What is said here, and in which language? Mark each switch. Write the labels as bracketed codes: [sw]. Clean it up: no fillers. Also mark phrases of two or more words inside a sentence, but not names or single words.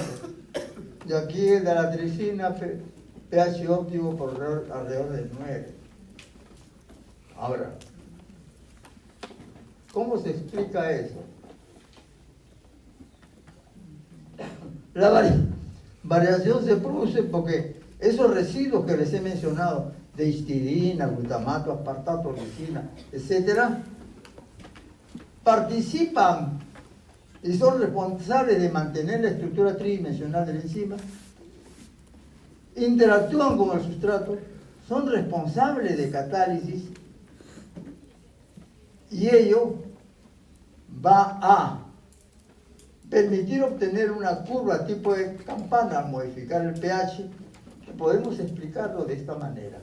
[es] Y aquí de la tripsina, pH óptimo por alrededor de 9. Ahora, ¿cómo se explica eso? La variación se produce porque esos residuos que les he mencionado, de histidina, glutamato, aspartato, lisina, etc., participan y son responsables de mantener la estructura tridimensional de la enzima, interactúan con el sustrato, son responsables de catálisis y ello va a permitir obtener una curva tipo de campana al modificar el pH, que podemos explicarlo de esta manera.